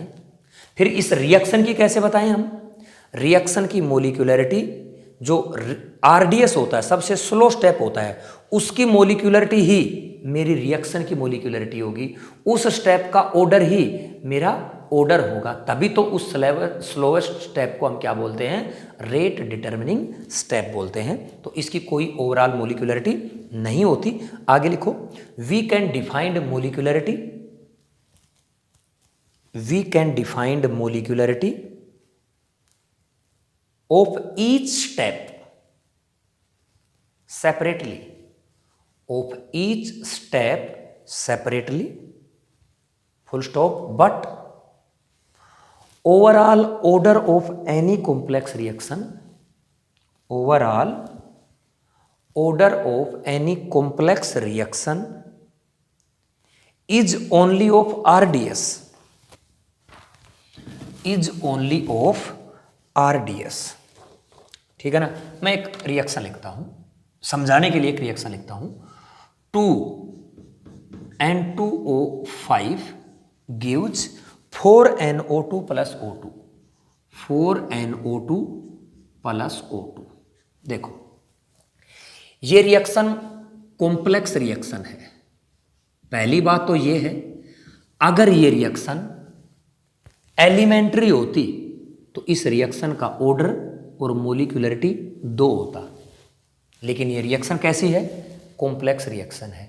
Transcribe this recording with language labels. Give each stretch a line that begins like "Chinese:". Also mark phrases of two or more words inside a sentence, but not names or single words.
Hindi: फिर इस रिएक्शन की कैसे बताएं हम, रिएक्शन की मोलिकुलरिटी जो आरडीएस होता है, सबसे
English: slow step
Hindi: होता है, उसकी मोलिकुलरिटी ही मेरी रिएक्शन की मोलिकुलरिटी होगी, उस स्टेप का ऑर्डर ही मेरा ऑर्डर होगा, तभी तो उस
English: slowest step
Hindi: को हम क्या बोलते हैं,
English: rate determining step
Hindi: बोलते हैं। तो इसकी कोई
English: overall molecularity
Hindi: नहीं होती। आगे लिखो,
English: we can defined molecularity of each step separately, full stop, but overall order of any complex reaction, overall order of any complex reaction is only of RDS,
Hindi: ठीक है ना। मैं एक रिएक्शन लिखता हूं, समझाने के लिए एक रिएक्शन लिखता हूं,
English: 2N2O5 gives 4NO2 plus O2, 4NO2 plus O2।
Hindi: देखो ये रिएक्शन
English: complex reaction
Hindi: है। पहली बात तो ये है, अगर ये रिएक्शन एलिमेंट्री होती तो इस रिएक्शन का ऑर्डर और मोलिकुलरिटी 2 होता, लेकिन ये रिएक्शन कैसी है,
English: complex reaction
Hindi: है।